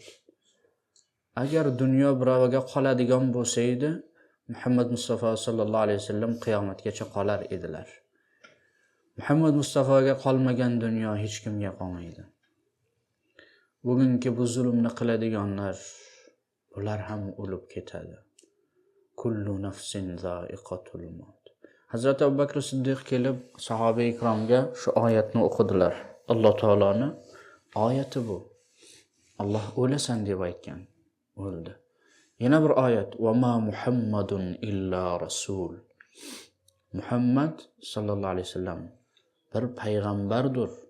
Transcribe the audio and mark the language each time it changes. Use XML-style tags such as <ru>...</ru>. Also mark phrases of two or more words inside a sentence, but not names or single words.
<uz>Agar dunyo biroviga qoladigan bo'lsa edi, Muhammad Mustafa</uz> <ar>صلى الله عليه وسلم</ar> <uz>qiyomatgacha qolar edilar. Muhammad Mustafaga qolmagan dunyo hech kimga qolmaydi. Bugungi bu zulmni qiladiganlar, ular ham o'lib ketadi.</uz> <ar>كل نفس ذائقة الموت.</ar> <uz>Hazrat Abu Bakr Siddiq kelib sahoba ikromga shu oyatni o'qidilar. Alloh taoloni oyati bu. Alloh o'lasan deb aytgan, o'ldi. Yana bir oyat:</uz> <ar>"وما محمد إلا رسول."</ar> <uz>Muhammad</uz> <ar>صلى الله عليه وسلم</ar> <uz>bir payg'ambardir.</uz>